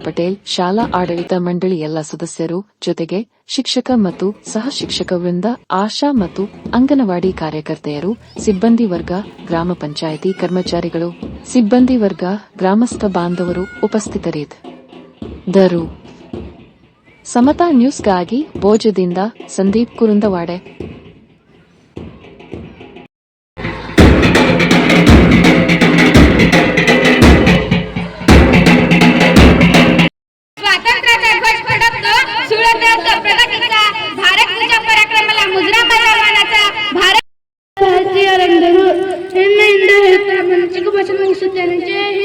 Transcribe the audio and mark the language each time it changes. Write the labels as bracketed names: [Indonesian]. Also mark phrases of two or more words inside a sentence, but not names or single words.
[Kannada] ಪಟೇಲ್, ಶಾಲಾ ಆಡಳಿತ ಮಂಡಳಿ ಎಲ್ಲ ಸದಸ್ಯರು, ಜೊತೆಗೆ ಶಿಕ್ಷಕ ಮತ್ತು ಸಹ ಶಿಕ್ಷಕ ವೃಂದ, ಆಶಾ ಮತ್ತು ಅಂಗನವಾಡಿ ಕಾರ್ಯಕರ್ತೆಯರು, ಸಿಬ್ಬಂದಿ ವರ್ಗ, ಗ್ರಾಮ ಪಂಚಾಯಿತಿ ಕರ್ಮಚಾರಿಗಳು, ಸಿಬ್ಬಂದಿ ವರ್ಗ, ಗ್ರಾಮಸ್ಥ ಬಾಂಧವರು ಉಪಸ್ಥಿತರಿದ್ದರು. ಸಮತಾ ನ್ಯೂಸ್ಗಾಗಿ ಭೋಜದಿಂದ ಸಂದೀಪ್ ಕುರುಂದವಾಡೆ. [Marathi] स्वातंत्र्याचा ध्वज फडकतो, सुळंत प्रगतीचा, भारत तुझ्या पराक्रमाला मुजरा मानाचा, भारत [Kannada] ಹೆಮ್ಮೆಯಿಂದ ಹೇಳ್ತಾರೆ. ಚಿಕ್ಕ ಭಾಷೆ ಮುಗಿಸುತ್ತೇನೆ.